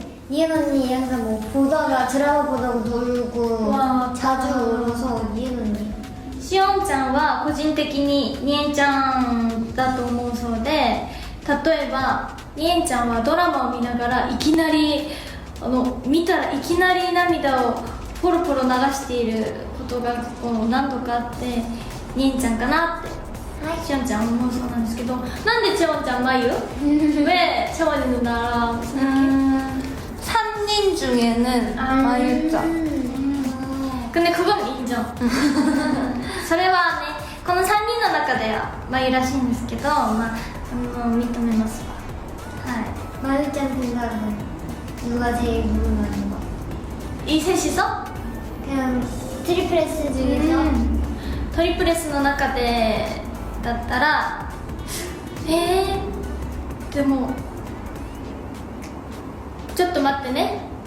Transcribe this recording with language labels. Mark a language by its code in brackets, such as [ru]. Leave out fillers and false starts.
[ko] 니에는 항상 뭐 보다가 드라마 보다가 놀고 와, 자주 맞아. 울어서 니에는 [ja] しおんちゃんは個人的ににえんちゃんだと思うそうで、例えばにえんちゃんはドラマを見ながらいきなり見たらいきなり涙をポロポロ流していることがこう何度かあって、にえんちゃんかなってしおんちゃん思うそうなんですけど、なんでちおんちゃん마유? [ko] 왜 채원이 누나랑 생각해? 3인 중에는 마유짱. 근데 그건 인정. [ja] それはね、この3人の中では마유らしいんですけど、まあ認めますわ。はい。 [ko] 마유짱 생각은 누가 제일 궁금한 거? 이 셋이서? 그냥 트리플 S 중에서 [ja] トリプル S の中でだったらでもちょっと待ってね。